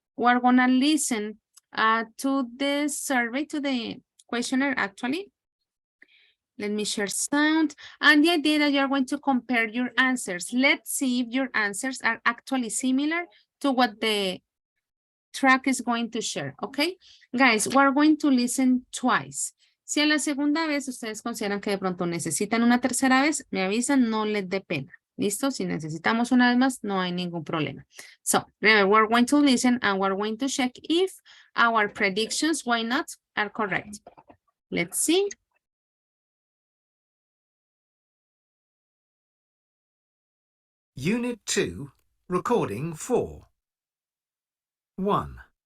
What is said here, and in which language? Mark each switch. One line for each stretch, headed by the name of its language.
English: We're gonna listen to the survey, to the questionnaire actually. Let me share sound. And the idea that you're going to compare your answers. Let's see if your answers are actually similar to what the track is going to share, okay? Guys, we're going to listen twice.
Spanish: Si a la segunda vez ustedes consideran que de pronto necesitan una tercera vez, me avisan, no les dé pena. ¿Listo? Si necesitamos una vez más, no hay ningún problema.
English: So, remember, we're going to listen and we're going to check if our predictions, why not, are correct. Let's see. Unit 2, Recording 4. 1.